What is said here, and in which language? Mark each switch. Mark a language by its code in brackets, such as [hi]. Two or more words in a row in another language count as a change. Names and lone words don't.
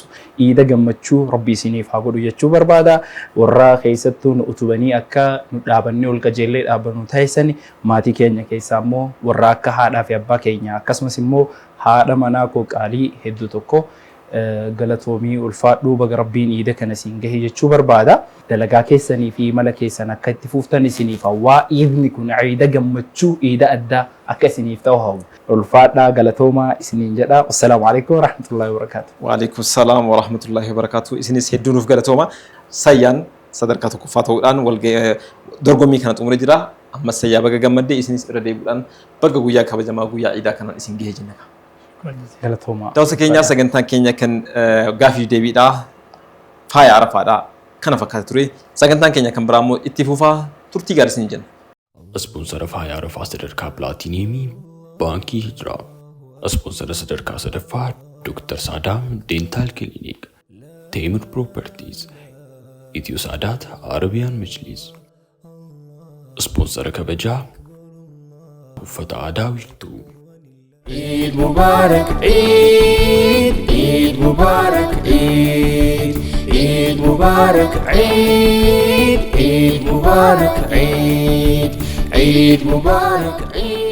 [om] Iida gammachuu Rabbi isiniif haa godhu jechuu barbaada. Warra keessattuu nu utubanii akka nu dhaabannee ol qajeellee dhaabannu taasisan maatii keenya keessaa immoo warra akka haadhaa fi abbaa keenya akkasumas immoo haadha manaa koo qaalii hedduu tokko galatoomii ulfaadhuu baga Rabbiin iida kana siin gahe jechuu barbaada. Dalagaa keessanii fi imala keessan akka itti fuuftan isiniif hawwaa. Iidni kun iida gammachuu iida addaa akka isiniif ta'u hawwa. Ulfaadhaa galatoomaa isiniin jedha. [ar] السلام عليكم ورحمة الله وبركاته. وعليكم السلام ورحمة الله وبركاته. [om] Isinis hedduu nuuf galatooma. Sayyaan sadarkaa tokkoffaa ta'uudhaan dorgommii kana xumuree jira. Ammas sayyaa baga gammadde isinis irra deebi'uudhaan baga guyyaa kabajamaa guyyaa iidaa kanaan isin gahe jenna. Galatoomaa. Ta'uusa keenyaa sagantaan keenya kan gaafii deebiidhaa faaya arafaadhaa kana fakkaata ture. Sagantaan keenya kan biraa immoo itti fufaa turtii gaarii isin jenna. Ispoonsara faaya arafaa sadarkaa pilaatiiniimii baankii Hijiraa. Ispoonsara sadarkaa sadaffaa Dr. Saadaam Dentaal Kiliinik. Teemir Properties. Itiyoo Saadaat Arabiyaan Majliis. Ispoonsara kabajaa uffata aadaa wiirtuu. [ar] عيد مبارك عيد عيد مبارك عيد عيد مبارك عيد عيد مبارك عيد عيد مبارك عيد